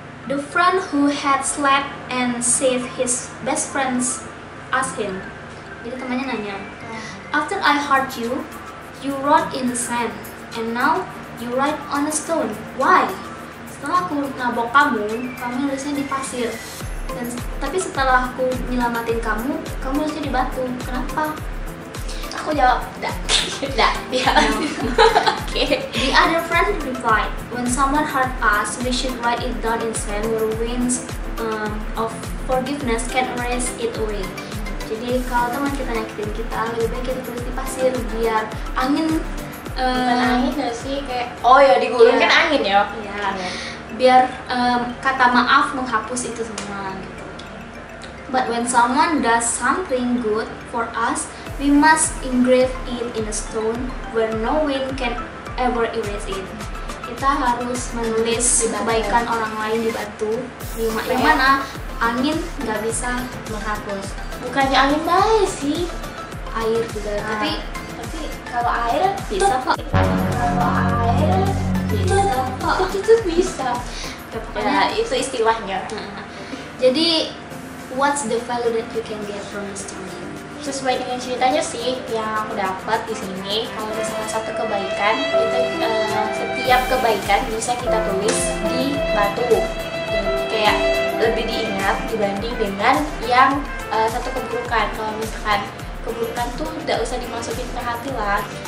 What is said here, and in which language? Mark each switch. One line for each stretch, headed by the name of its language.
English: The friend who had slapped and saved his best friends asked him.
Indonesian: Jadi temannya nanya,
English: "After I hurt you, you wrote in the sand, and now you write on a stone. Why?"
Indonesian: Setelah aku nabok kamu nulisnya di pasir. Tapi setelah aku nyelamatin kamu nulisnya di batu. Kenapa? Aku jawab dah. Dah. Ya. Oke.
English: The other friend replied, when someone hurt us, we should write it down in sand where winds of forgiveness can erase it away.
Indonesian: Jadi kalau teman kita nyakitin kita, lebih baik kita tulis di pasir biar angin Bukan angin gak sih? Kayak oh ya di gunung Iya. kan angin ya. ya, biar kata maaf menghapus itu semua gitu.
English: But when someone does something good for us, we must engrave it in a stone where no wind can ever erase it.
Indonesian: Kita harus menulis Di batu. kebaikan orang lain di batu, yang mana angin nggak bisa menghapus. Bukannya angin baik sih. Air juga, Tapi kalau air bisa kok. Kalau air Bisa kok. itu bisa. Ya, pokoknya Ya itu istilahnya. Jadi,
English: what's the value that you can get from the story?
Indonesian: Sesuai dengan ceritanya sih yang aku dapat di sini, kalau misalnya satu kebaikan, setiap kebaikan bisa kita tulis di batu. Kayak lebih diingat dibanding dengan yang satu keburukan. Kalau misalkan keburukan tuh tidak usah dimasukin ke hati lah.